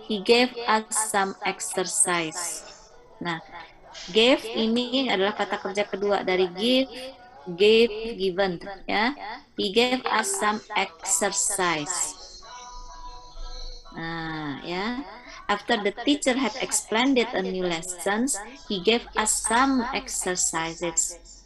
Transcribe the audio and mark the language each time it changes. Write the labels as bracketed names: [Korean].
[English] He gave us some exercise. [Indonesian] Nah, gave ini adalah kata kerja kedua dari gave, given ya. [English] He gave us some exercise. Nah, ya. After the teacher had explained a new lessons, he gave us some exercises.